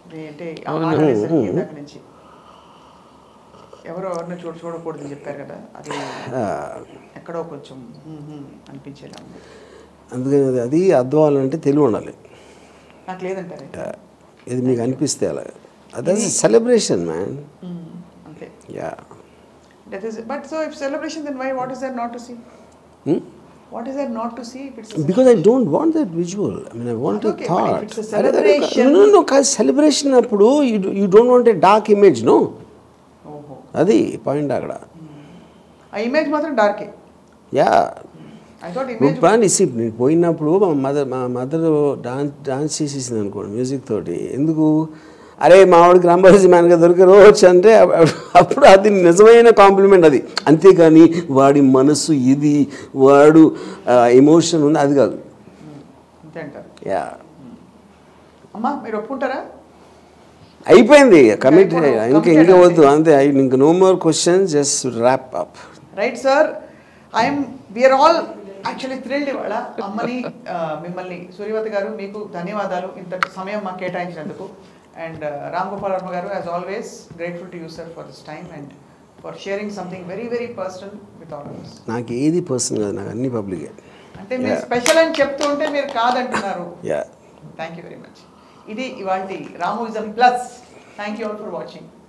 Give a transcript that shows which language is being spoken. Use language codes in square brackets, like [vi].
[te] అంటే ఆ మాట అనేసరికి ఇందాక నుంచి ఎవరిని చూడకూడదని చెప్పారు కదా, అది ఎక్కడో కొంచెం అనిపించేలా ఉంది. అందుకని అది అర్థవాలంటే తెలివి ఉండాలి. నాకు లేదంటారు ఇది మీకు అనిపిస్తే అలాగే అదే సెలబ్రేషన్ మ్యాన్. అంతే. Yeah [en] That is. But so if celebration then why what is there not to see? What is there not to see if it's because I don't want that visual. I mean, I want a thought. If it's a celebration. No, celebration [te] appudu [en] you don't want a dark image, no? Oh. [te] Adi point agada. A image matram dark. [en] Yeah. I thought image. Plan is if [te] నేను పోయినప్పుడు మా mother dance చేసేసింది అనుకోండి music తోటి. ఎందుకు అరే మావాడికి రాంబాజీ మ్యాన్గా దొరికారు రోజు అంటే అప్పుడు అది నిజమైన కాంప్లిమెంట్ అది. అంతేకాని వాడి మనసు ఇది వాడు ఎమోషన్ ఉంది అది కాదు. యా అమ్మా మీరు ఒప్పుకుంటారా? అయిపోయింది కమిట్ ఇంకా వద్దు అంతే. ఇంక [en] No more questions, just wrap up. Right sir, we're all actually thrilled [te] ఇవాళ. అమ్మని మిమ్మల్ని సూర్యవతి గారు మీకు ధన్యవాదాలు ఇంత సమయం మాకు కేటాయించినందుకు. [en] And Ram Gopal Varma garu, as always, grateful to you sir for this time and for sharing something very very personal with all of us. [te] నాకు ఏది పర్సనల్ కాదు, నాకు అన్ని పబ్లిక్. అంటే మీరు స్పెషల్ అని చెప్తూ ఉంటే మీరు కాదంటున్నారు. Yeah, [en] Thank you very much. [te] ఇది ఇవాల్టి రామోయిజం plus. [en] Thank you all for watching.